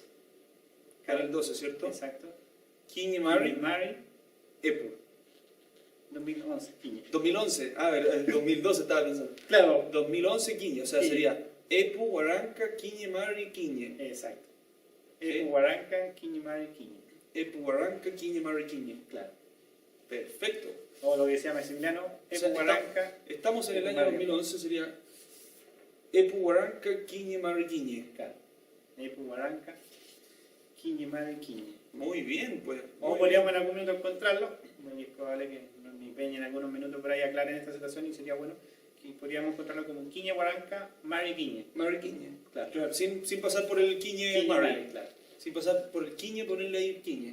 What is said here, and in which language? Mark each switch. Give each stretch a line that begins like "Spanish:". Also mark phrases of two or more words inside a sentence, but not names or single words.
Spanish: Para el 12, ¿cierto? Exacto. Kiñimari, Mari, Epu. 2011, Quiñe. 2011, a ver, el 2012 estaba pensando. Claro. 2011 Quiñe, o sea, Quiñe.
Mapuche: sería Epu, Huaranca, Kiñimari, Quiñe.
Spanish: Exacto. Sí.
Mapuche: Epu, Huaranca, Quiñe, Mari, Quiñe. Epu, Huaranca, Kiñimari, Quiñe.
Spanish: Claro. Perfecto. O lo que decía Maximiliano, Epu, sea, Huaranca. Estamos en el Epu, año Mari.
Mapuche: 2011, sería Epu, Huaranca, Kiñimari, Quiñe.
Spanish: Claro.
Mapuche: Epu, Huaranca, Quiñe, Mari, Quiñe.
Spanish: Muy bien, pues. O muy podríamos en algún minuto encontrarlo, muy probable que mi peña en algunos minutos por ahí aclaren esta situación y sería bueno que podríamos encontrarlo como
Mapuche: Quiñe, Huaranca, Mari, Quiñe. Mari Quiñe.
Spanish: Claro. Claro, sin pasar por el Quiñe Quiñe, Mari. Mari, claro. Sin pasar por el Quiñe, ponerle ahí Quiñe.